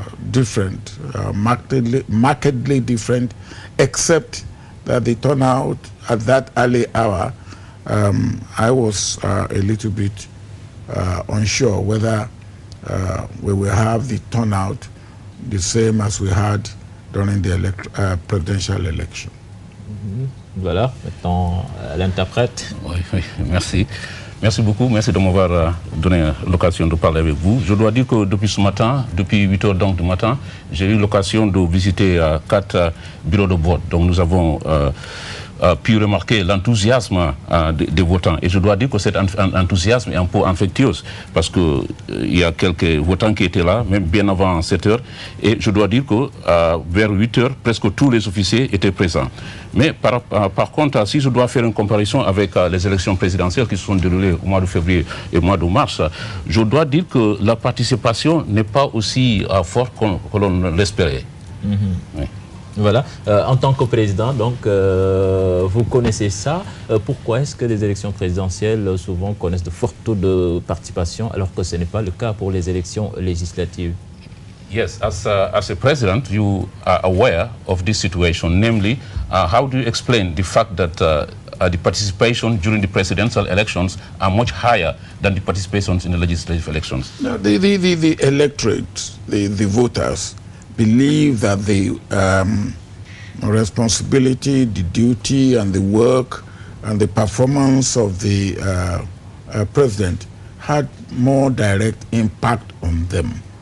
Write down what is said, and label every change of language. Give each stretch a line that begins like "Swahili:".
English: different, markedly different, except that the turnout at that early hour, I was a little bit unsure whether we will have the turnout the same as we had during the presidential election.
French: Voilà, maintenant l'interprète. Oui, merci. Merci beaucoup, merci de m'avoir donné l'occasion de parler avec vous. Je dois dire que depuis ce matin, depuis 8 heures donc du matin, j'ai eu l'occasion de visiter 4 bureaux de vote. Donc nous avons pu remarquer l'enthousiasme des votants. Et je dois dire que cet enthousiasme est un peu infectieux parce qu'il y a quelques votants qui étaient là, même bien avant 7 heures. Et je dois dire que vers 8 heures, presque tous les officiers étaient présents. Mais par contre, si je dois faire une comparaison avec les élections présidentielles qui se sont déroulées au mois de février et au mois de mars, je dois dire que la participation n'est pas aussi forte que l'on l'espérait. Oui. Voilà. En tant que président, donc, vous connaissez ça. Pourquoi est-ce que les élections présidentielles souvent connaissent de forts taux de participation alors que ce n'est pas le cas pour les élections législatives?
English: Yes, as a president, you are aware of this situation. Namely, how do you explain the fact that the participation during the presidential elections are much higher than the participations in the legislative elections? No, the electorate, the voters, believe that the responsibility, the duty, and the work and the performance of the president had more direct impact on them